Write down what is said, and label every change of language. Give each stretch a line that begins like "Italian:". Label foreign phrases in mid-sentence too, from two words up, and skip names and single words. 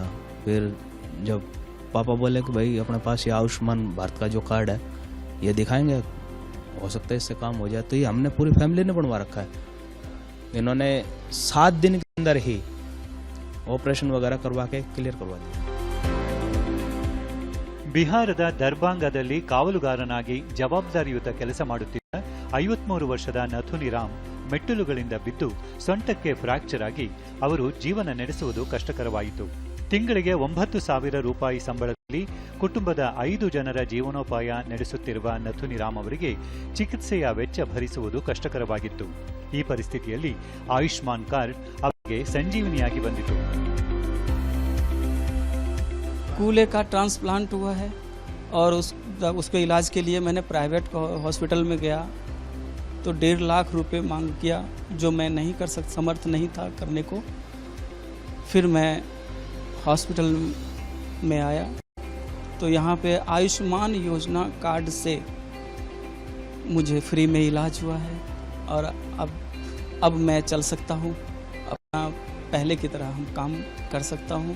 Hindi: फिर जब पापा बोले कि भाई अपने पास ये आयुष्मान भारत का जो कार्ड है ये दिखाएंगे, हो सकता है इससे काम हो जाए। तो ये हमने पूरी फैमिली ने बनवा रखा है। इन्होंने 7 दिन के अंदर ही ऑपरेशन वगैरह करवा के क्लियर करवा दिया।
Kannada: ಬಿಹಾರದ ದರ್ಭಾಂಗದಲ್ಲಿ ಕಾವಲುಗಾರನಾಗಿ ಜವಾಬ್ದಾರಿಯುತ ಕೆಲಸ ಮಾಡುತ್ತಿದ್ದ 53 ವರ್ಷದ ನಥುನಿ ರಾಮ್ ಮೆಟ್ಟಿಲುಗಳಿಂದ ಬಿದ್ದು ಸೊಂಟಕ್ಕೆ ಫ್ರಾಕ್ಚರ್ ಆಗಿ ಅವರು ಜೀವನ ನಡೆಸುವುದು ಕಷ್ಟಕರವಾಯಿತು. ತಿಂಗಳಿಗೆ 9,000 ರೂಪಾಯಿ ಸಂಬಳದಲ್ಲಿ ಕುಟುಂಬದ 5 ಜನರ ಜೀವನೋಪಾಯ ನಡೆಸುತ್ತಿರುವ ನಥುನಿ ರಾಮ್ ಅವರಿಗೆ ಚಿಕಿತ್ಸೆಯ ವೆಚ್ಚ ಭರಿಸುವುದು ಕಷ್ಟಕರವಾಗಿತ್ತು. ಈ ಪರಿಸ್ಥಿತಿಯಲ್ಲಿ ಆಯುಷ್ಮಾನ್ ಕಾರ್ಡ್ ಅವರಿಗೆ ಸಂಜೀವಿನಿಯಾಗಿ ಬಂದಿತು.
Hindi: कूल्हे का ट्रांसप्लांट हुआ है और उसके इलाज के लिए मैंने प्राइवेट हॉस्पिटल में गया तो 1.5 लाख रुपए मांग किया, जो मैं नहीं कर समर्थ नहीं था करने को। फिर मैं हॉस्पिटल में आया तो यहाँ पे आयुष्मान योजना कार्ड से मुझे फ्री में इलाज हुआ है और अब मैं चल सकता हूँ, अपना पहले की तरह हम काम कर सकता हूँ।